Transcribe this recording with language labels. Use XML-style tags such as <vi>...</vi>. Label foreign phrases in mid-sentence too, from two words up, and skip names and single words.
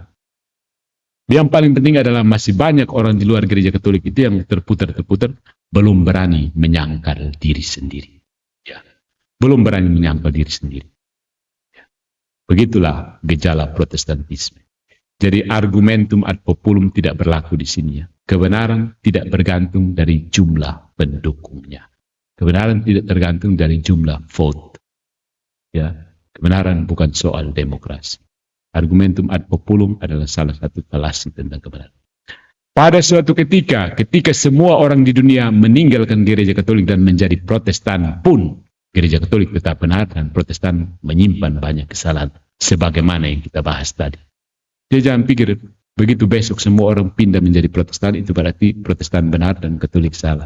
<id>Yang paling penting adalah masih banyak orang di luar gereja Katolik itu yang terputar belum berani menyangkal diri sendiri. Ya. Belum berani menyangkal diri sendiri. Ya. Begitulah gejala Protestantisme. Jadi</id> <la>argumentum ad populum</la> <id>tidak berlaku di sini. Ya. Kebenaran tidak bergantung dari jumlah pendukungnya. Kebenaran tidak tergantung dari jumlah vote. Ya, kebenaran bukan soal demokrasi.</id> <la>Argumentum ad populum</la> <id>adalah salah satu falasi tentang kebenaran. Pada suatu ketika semua orang di dunia meninggalkan gereja Katolik dan menjadi Protestan pun, gereja Katolik tetap benar dan Protestan menyimpan banyak kesalahan sebagaimana yang kita bahas tadi. Jadi jangan pikir begitu besok semua orang pindah menjadi Protestan itu berarti Protestan benar dan Katolik salah.</id>